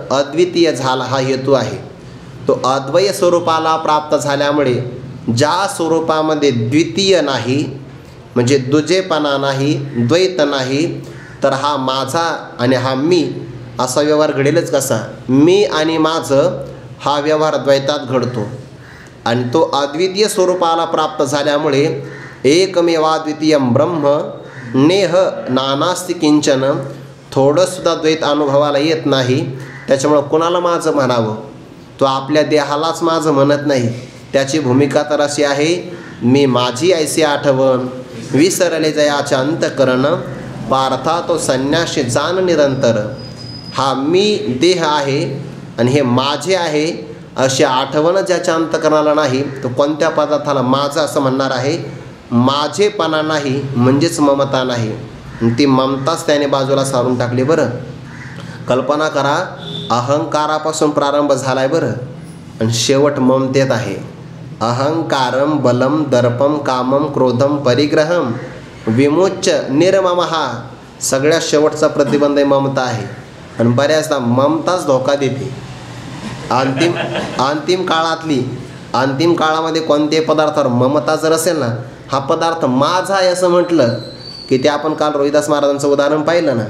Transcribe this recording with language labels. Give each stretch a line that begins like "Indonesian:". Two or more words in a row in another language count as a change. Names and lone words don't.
Marathi: अद्वितीय झाला हा हेतू आहे. तो अद्वय स्वरूपाला प्राप्त झाल्यामुळे ज्या स्वरूपामध्ये द्वितीय नाही म्हणजे दुजेपणा नाही, द्वैत नाही, तर हा माझा आणि हा मी असा व्यवहार घडेलच कसा? मी आणि माझं हा व्यवहार द्वैतात घडतो. आणि तो अद्वितीय स्वरूपाला प्राप्त झाल्यामुळे
Sanskrit: एकमेवाद्वितीयं ब्रह्म नेह नानास्ति किंचन.
Marathi: थोडंसुद्धा द्वैत अनुभवाला येत नाही. त्याच्यामुळं कोणाला माझं म्हणावं? तो आपल्या देहालाच माझं म्हणत नाही. त्याची भूमिका तर अशी आहे, मी माझी ऐसी आठवण विसरले जयाचे अंतकरण. पार्था तो संन्याशी जाण निरंतर. हा मी देह आहे आणि हे माझे आहे अशी आठवण ज्याच्या अंतकरणाला नाही तो कोणत्या पदार्थाला माझं असं म्हणणार आहे? माझेपणा नाही म्हणजेच ममता नाही. ती ममताच त्याने बाजूला सारून टाकली. बरं कल्पना करा, अहंकारापासून प्रारंभ झाला आहे बरं आणि शेवट ममतेत आहे.
Sanskrit: अहंकारम बलम दर्पम कामम क्रोधम परिग्रहम विमुच्य निर्ममहा.
Marathi: सगळ्यात शेवटचा प्रतिबंध ममता आहे. आणि बऱ्याचदा ममताच धोका देते. अंतिम काळामध्ये कोणत्याही पदार्थावर ममता जर असेल ना, हा पदार्थ माझा आहे असं म्हटलं की ते आपण काल रोहिदास महाराजांचं उदाहरण पाहिलं ना.